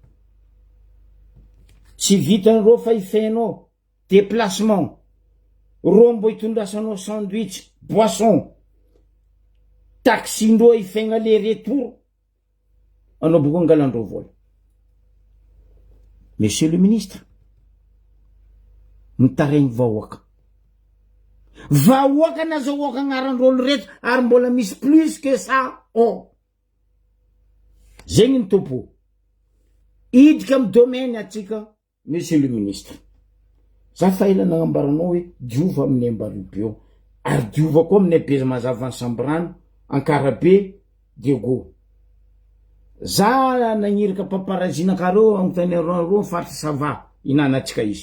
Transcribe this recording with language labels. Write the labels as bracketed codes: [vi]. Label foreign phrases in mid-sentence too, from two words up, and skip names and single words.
[mg] tsy vitan'ireo fa ifenao déplacement ro mbo itondrasanao [fr] sandwich boisson [mg] taxi-ndreo ifegna [fr] le retour [mg] anao boko angalandreo vola [fr] monsieur le ministre [mg] mitaregny vahoaka nazahoaka agnarandreo reto ary mbola misy [fr] plus que ça [mg] Zegny ny topo. Idika amy domaine atsika, [fr] monsieur le ministre. [mg] Za faela nagnambaranao hoe diova amin'ny Ambaribe ary diova koa amin'ny Beza Mazava ny Sambrano, Ankarabe, Diego. Za nagniraka paparazina kareo agnotanereo faritra sava inanatsika izy.